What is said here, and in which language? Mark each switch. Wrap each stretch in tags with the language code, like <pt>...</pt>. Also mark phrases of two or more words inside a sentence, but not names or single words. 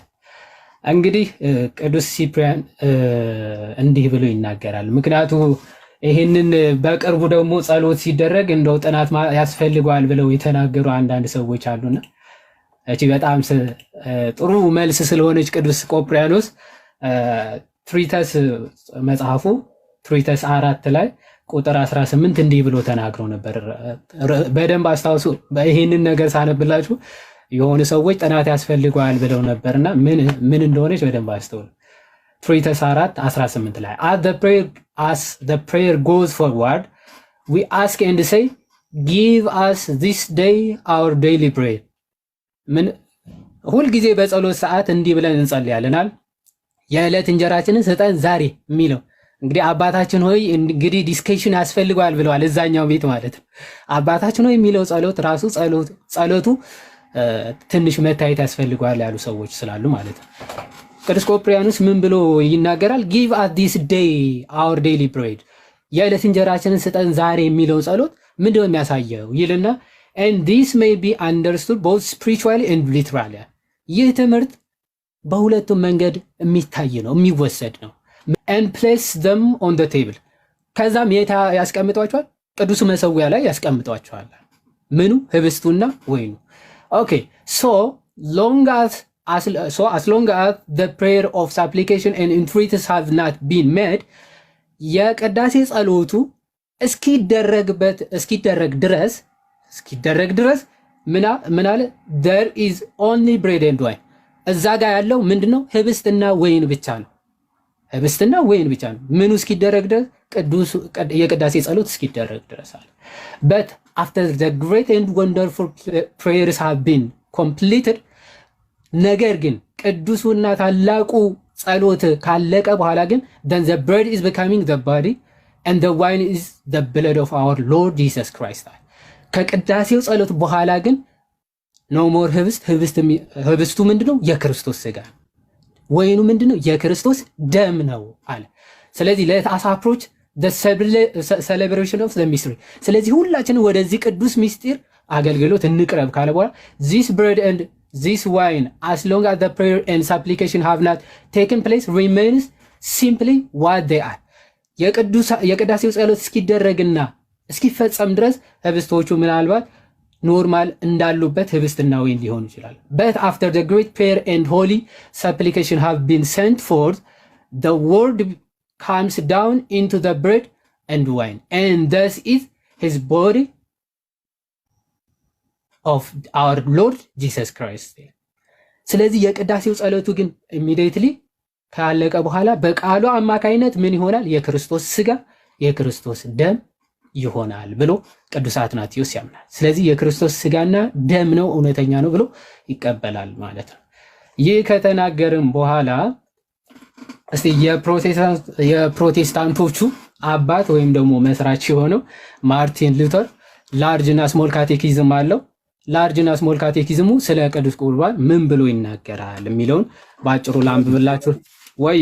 <am>እንግዲህ ቅዱስ ሲፕሪያን እንዲህ ብሎ ይናገራል። ምክንያቱ ይህንን በቅርቡ ደግሞ ጸሎት ሲደረግ እንደው ጥናት ያስፈልገዋል ብለው የተናገሩ አንዳንድ ሰዎች አሉና እቺ በጣም ጥሩ መልስ ስለሆነች ቅዱስ ቆጵሪያኖስ ትሪተስ መጽሐፉ ትሪተስ 4 ላይ ቁጥር 18 እንዲህ ብሎ ተናግሮ ነበር። በደንብ አስታውሱ። ይሄንን ነገር ሳነብላችሁ የሆኑ ሰዎች ጥናት ያስፈልገዋል ብለው ነበርና ምን እንደሆነች በደንብ አስተውሉ። ትሪተስ 4:18 ላይ</am> <en>as the prayer goes forward we ask and say give us this day our daily bread</en> <am>ምን ሁልጊዜ በጸሎት ሰዓት እንዲህ ብለን እንጸልያለናል። የዕለት እንጀራችንን ስጠን ዛሬ የሚለው እንግዲህ አባታችን ሆይ እንግዲህ ዲስከሽን ያስፈልገዋል ብለዋል እዛኛው ቤት ማለት ነው። አባታችን ሆይ የሚለው ጸሎት ራሱ ጸሎቱ ትንሽ መታየት ያስፈልገዋል ያሉ ሰዎች ስላሉ ማለት ነው። ቅዱስ ቆጵርያኖስ ምን ብሎ ይናገራል?</am> <en>give us this day our daily bread</en> <am>የዕለት እንጀራችንን ስጠን ዛሬ የሚለው ጸሎት ምንድነው የሚያሳየው ይልና</am> <en>and this may be understood both spiritually and literally</en> <am>ይህ ትምህርት በሁለቱም መንገድ የሚታይ ነው የሚወሰድ ነው።</am> <en>and place them on the table</en> <am>ከዛም የታ ያስቀምጧቸዋል? ቅዱስ መሰዊያ ላይ ያስቀምጧቸዋል። ምኑ? ህብስቱና ወይኑ።</am> <en>okay so as long as the prayer of supplication and entreaties have not been made</en> <am>የቅዳሴ ጸሎቱ እስኪደረግ ድረስ ምን አለ?</am> <en>there is only bread and wine</en> <am>እዛ ጋር ያለው ምንድነው? ህብስትና ወይን ብቻ ነው። ህብስትና ወይን ብቻ ነው። ምኑ እስኪደረግ ድረስ? የቅዳሴ ጸሎት እስኪደረግ ድረስ አለ።</am> <en>but after the great and wonderful prayers have been completed</en> <am>ነገር ግን ቅዱሱና ታላቁ ጸሎት ካለቀ በኋላ ግን</am> <en>then the bread is becoming the body and the wine is the blood of our Lord Jesus Christ</en> <am>ከቅዳሴው ጸሎት በኋላ ግን</am> <en>no more</en> <am>ህብስቱ ምንድነው? የክርስቶስ ሥጋ፣ ወይኑ ምንድነው? የክርስቶስ ደም ነው አለ። ስለዚህ</am> <en>let us approach the celebration of the mystery</en> <am>ስለዚህ ሁላችንም ወደዚህ ቅዱስ ምስጢር አገልግሎት እንቅረብ ካለ በኋላ</am> <en>this bread and this wine as long as the prayer and supplication have not taken place remains simply what they are</en> <am>የቅዳሴው ጸሎት እስኪደረግና እስኪፈጸም ድረስ ህብስቶቹ ምናልባት ኖርማል እንዳሉበት ህብስትና ወይን ሊሆኑ ይችላል።</am> <en>but after the great prayer and holy supplication have been sent forth the word comes down into the bread and wine and thus is his body of our Lord Jesus Christ</en> <am>ስለዚህ የቅዳሴው ጸሎቱ ግን immediately ካለቀ በኋላ በቃሉ አማካይነት ምን ይሆናል? የክርስቶስ ሥጋ የክርስቶስ ደም ይሆናል ብሎ ቅዱስ አትናቴዎስ ያምናል። ስለዚህ የክርስቶስ ሥጋና ደም ነው እውነተኛ ነው ብሎ ይቀበላል ማለት ነው። ይህ ከተናገርም በኋላ እስቲ የፕሮቴስታንቶቹ አባት ወይም ደግሞ መስራች የሆነው ማርቲን ሉተር ላርጅ እና ስሞል ካቴኪዝም አለው። ላርጅ እና ስሞል ካቴኪዝሙ ስለ ቅዱስ ቁርባን ምን ብሎ ይናገራል የሚለውን ባጭሩ ላንብብላችሁ። ወይ</am>